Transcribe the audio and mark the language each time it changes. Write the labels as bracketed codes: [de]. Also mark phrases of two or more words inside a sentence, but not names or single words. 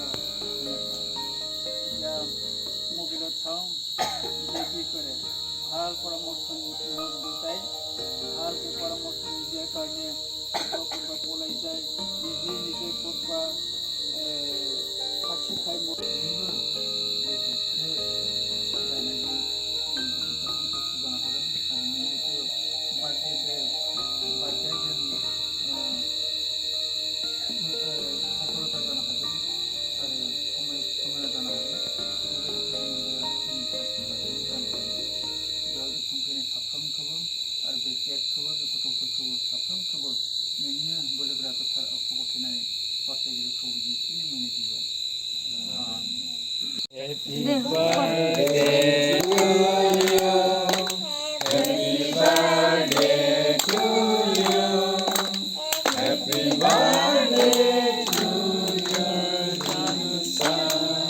[as] এতিয়া মোবাইলত চাওঁ যে কি কৰে, ভাল পৰামৰ্শ দেউতাই ভালকৈ পৰামৰ্শ নিদিয়াৰ কাৰণে ক'তবা পলাই যায়, নিজে ক'তবা ফাঁসি খাই [brx] सफलता जानो हागोन आरो समायना जानो हागोन। बेयाव संफैनाय साफ्रोमखौबो आरो बे केकखौबो बे गथ'फोरखौबो साफ्रोमखौबो नोंनिनो बोलोगोरा गोथार आखु गथायनानै बासायगिरिखौ बिदिसिनो मोननो दिबाय। [en] Happy birthday to you. Happy birthday to you. Happy birthday to your son.